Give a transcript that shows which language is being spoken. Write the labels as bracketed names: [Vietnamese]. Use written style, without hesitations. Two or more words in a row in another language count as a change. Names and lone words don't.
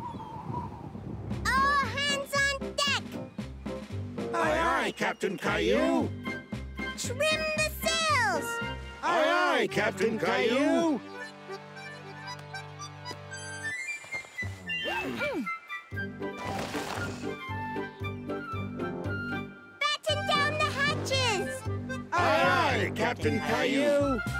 [English] All hands on deck. Aye, aye, Captain Caillou. Trim the sails. Aye, aye, Captain Caillou. Batten down the hatches. Aye, aye, Captain Caillou.